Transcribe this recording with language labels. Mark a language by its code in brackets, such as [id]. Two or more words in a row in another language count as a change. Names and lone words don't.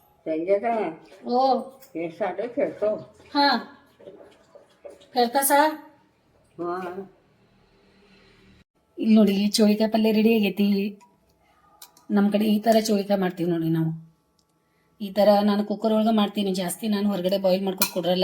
[mr] संजयचा ಓ हे साधं खेळतो [kn] ಹಾ ಹೇಳ್ತಾ ಸಾ हां ಇಲ್ಲಿ ನೋಡಿ ಚೋಳಿಕಾಯಿ ಪಲ್ಯ ರೆಡಿ ಆಗೈತಿ. ನಮ್ಮ ಕಡೆ ಈ ಥರ ಚೋಳಿಕಾಯಿ ಮಾಡ್ತೀವಿ ನೋಡಿ ನಾವು. ಈ ಥರ ನಾನು ಕುಕ್ಕರ್ ಒಳಗೆ ಮಾಡ್ತೀನಿ ಜಾಸ್ತಿ. ನಾನು ಹೊರಗಡೆ ಬಾಯ್ಲ್ ಮಾಡ್ಕೊಂಡು ಕೊಡ್ರಲ್ಲ.